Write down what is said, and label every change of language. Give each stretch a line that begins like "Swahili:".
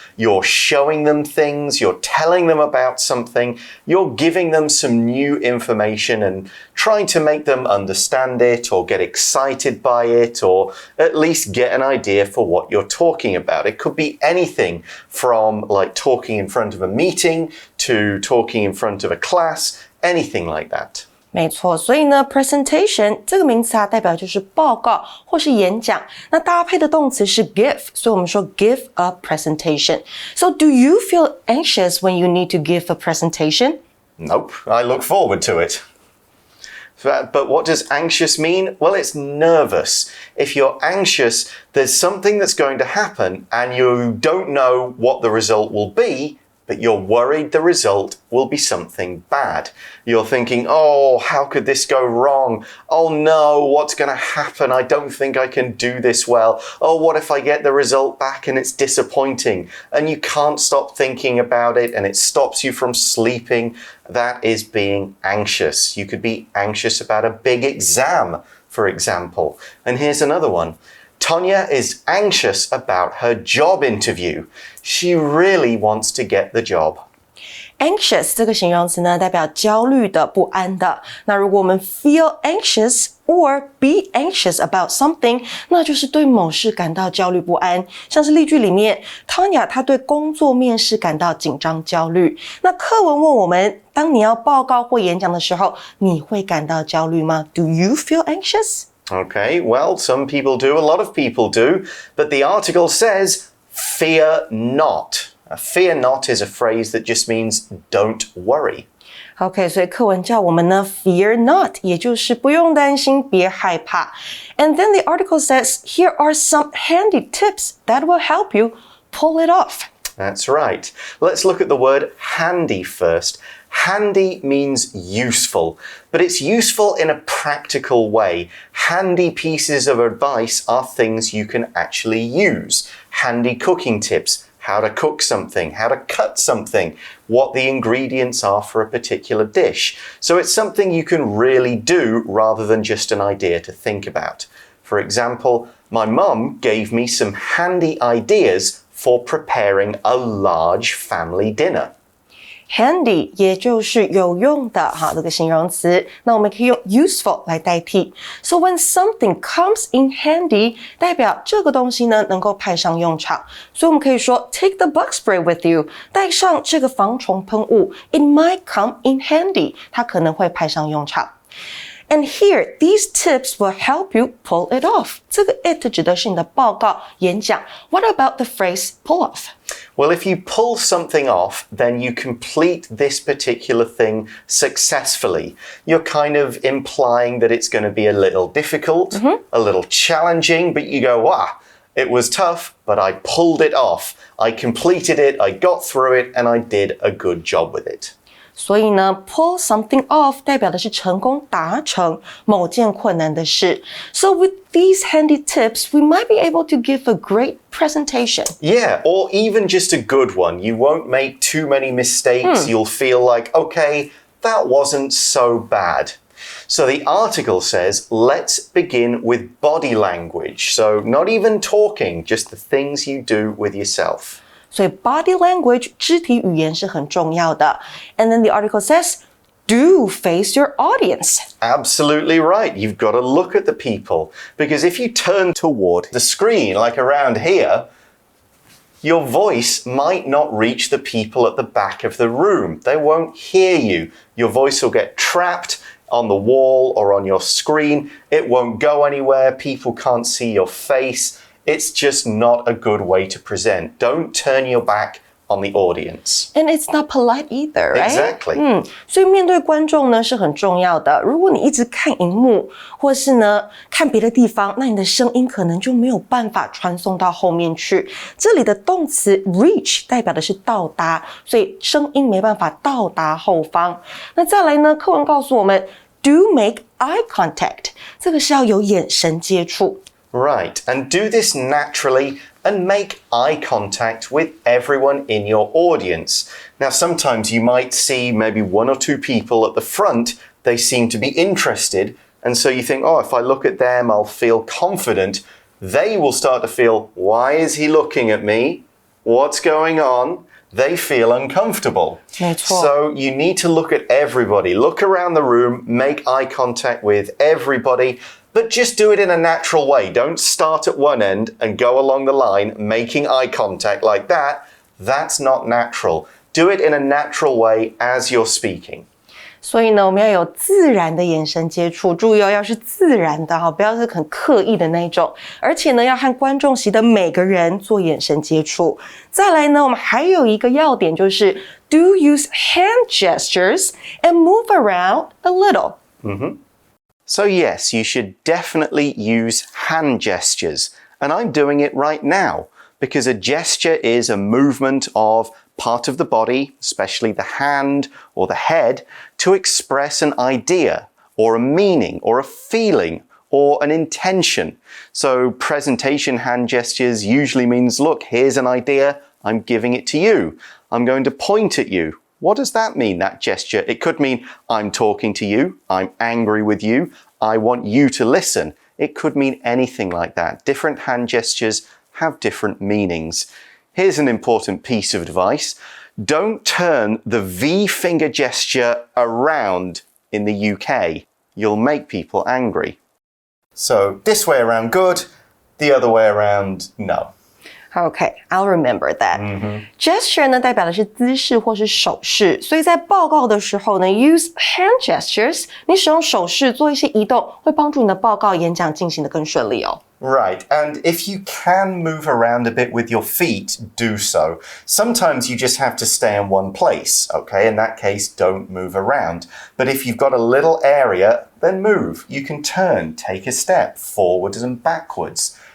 English: You're showing them things, you're telling them about something, you're giving them some new information and trying to make them understand it or get excited by it or at least get an idea for what you're talking about. It could be anything from like talking in front of a meeting to talking in front of a class, anything like that.
Chinese: 没错，所以呢 presentation 这个名词代表就是报告或是演讲，那搭配的动词是 give， 所以我们说
English: give a presentation. So do you feel anxious when you need to give a presentation? Nope, I look forward to it. But what does anxious mean? Well, it's nervous. If you're anxious, there's something that's going to happen and you don't know what the result will be, but you're worried the result will be something bad. You're thinking, oh, how could this go wrong? Oh no, what's going to happen? I don't think I can do this well. Oh, what if I get the result back and it's disappointing? And you can't stop thinking about it and it stops you from sleeping. That is being anxious. You could be anxious about a big exam, for example. And here's another one. Tanya is anxious about her job interview. She really wants to get the job.
Chinese: Anxious 这个形容词呢，代表焦虑的、不安的。那如果我们
English: feel anxious or be anxious about something，
Chinese: 那就是对某事感到焦虑不安。像是例句里面 Tanya 她对工作面试感到紧张焦虑。那课文问我们，当你要报告或演讲的时候，你会感到焦虑吗？
English: Do you feel anxious? Okay, well, some people do, a lot of people do, but the article says, fear not.Fear not is a phrase that just means don't worry.
Chinese: OK, 所以课文叫我们呢
English: fear not,
Chinese: 也就是不用担心，别害怕。
English: And then the article says, here are some handy tips that will help you pull it off. That's right. Let's look at the word handy first. Handy means useful, but it's useful in a practical way. Handy pieces of advice are things you can actually use. Handy cooking tips.How to cook something, how to cut something, what the ingredients are for a particular dish. So it's something you can really do rather than just an idea to think about. For example, my mum gave me some handy ideas for preparing a large family dinner.Handy
Chinese: 也就是有用的这个形容词，那我们可以用 useful 来代替。
English: So when something comes in handy，
Chinese: 代表这个东西呢能够派上用场。所以我们可以说
English: take the bug spray with you，
Chinese: 带上这个防虫喷雾 ，
English: it might come in handy，
Chinese: 它可能会派上用场。
English: And here, these tips will help you pull it off.
Chinese: 这个 it 指的是你的报告、演讲。
English: What about the phrase pull off? Well, if you pull something off, then you complete this particular thing successfully. You're kind of implying that it's going to be a little difficult, a little challenging, but you go, it was tough, but I pulled it off. I completed it, I got through it, and I did a good job with it.
Chinese: 所以呢
English: pull something off
Chinese: 代表的是成功达成某件困难的事。
English: So with these handy tips, we might be able to give a great presentation. Yeah, or even just a good one. You won't make too many mistakes. You'll feel like, okay, that wasn't so bad. So the article says, let's begin with body language. So not even talking, just the things you do with yourself.
Chinese: 所以 body language 肢体语言是很重要的。
English: And then the article says, do face your audience. Absolutely right. You've got to look at the people. Because if you turn toward the screen, like around here, your voice might not reach the people at the back of the room. They won't hear you. Your voice will get trapped on the wall or on your screen. It won't go anywhere. People can't see your face.It's just not a good way to present. Don't turn your back on the audience. And it's not polite either, right? Exactly.
Chinese: 所以面对观众呢是很重要的。如果你一直看荧幕，或是呢看别的地方，那你的声音可能就没有办法传送到后面去。这里的动词 reach 代表的是到达，所以声音没办法到达后方。那再来呢，课文告诉我们
English: do make eye contact，
Chinese: 这个是要有眼神接触。
English: Right, and do this naturally and make eye contact with everyone in your audience. Now, sometimes you might see maybe one or two people at the front, they seem to be interested, and so you think, if I look at them, I'll feel confident. They will start to feel, why is he looking at me? What's going on? They feel uncomfortable.
Chinese: 没错。
English: So you need to look at everybody. Look around the room, make eye contact with everybody.But just do it in a natural way. Don't start at one end and go along the line making eye contact like that. That's not natural. Do it in a natural way as you're speaking.
Chinese: 所以呢，我们要有自然的眼神接触，注意要是自然的不要是很刻意的那一种。而且呢，要和观众席的每个人做眼神接触。再来呢，我们还有一个要点就是
English: do use hand gestures and move around a little. So yes, you should definitely use hand gestures. And I'm doing it right now because a gesture is a movement of part of the body, especially the hand or the head, to express an idea or a meaning or a feeling or an intention. So presentation hand gestures usually means, look, here's an idea, I'm giving it to you. I'm going to point at you. What does that mean, that gesture? It could mean I'm talking to you, I'm angry with you, I want you to listen. It could mean anything like that. Different hand gestures have different meanings. Here's an important piece of advice. Don't turn the V finger gesture around in the UK. You'll make people angry. So this way around good, the other way around no. Okay, I'll remember that.
Chinese: Gesture 呢代表的是姿势或是手势，所以在报告的时候呢
English: use hand gestures，
Chinese: 你使用手势做一些移动，会帮助你的报告演讲进行得更顺利哦。
English: Right, and if you can move around a bit with your feet, do so. Sometimes you just have to stay in one place, okay? In that case, don't move around. But if you've got a little area, then move. You can turn, take a step, forwards and backwards.